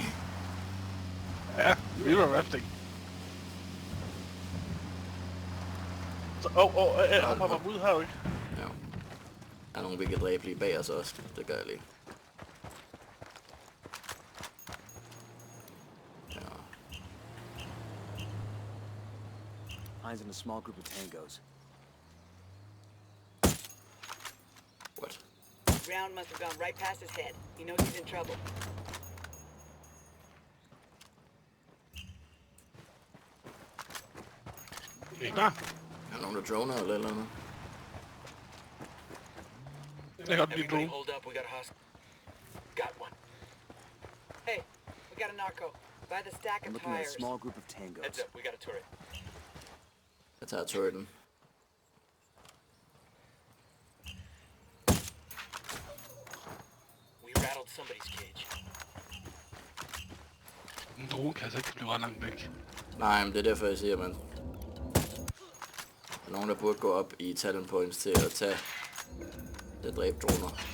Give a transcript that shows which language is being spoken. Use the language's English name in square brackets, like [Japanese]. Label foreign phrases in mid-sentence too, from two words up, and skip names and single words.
[Danish] Ja, [English] river rafting. [Danish] Så, hop ud her, ikke? Ja. Der er nogen, vi kan dræbe lige bag os også. Det gør jeg lige. Ja. [English] Eyes on a small group of tangos. What? Round must have gone right past his head. He knows he's in trouble. [Danish] Er I klar? Er der nogen, der droner eller eller andet? Jeg kan godt blive [English] Everybody drone. hold up, we got a hostage. Got one. Hey, we got a narco. By the stack I'm of looking at a tires. small group of tangos. Heads up, we got a turret. [Danish] Jeg tager turreten. [English] We rattled somebody's cage. [Danish] En drone kan altså ikke blive ret langt væk. Nej, men det er derfor, jeg siger, man. Der er nogen, der burde gå op i [English] talent points [Danish] til at tage det dræbe droner.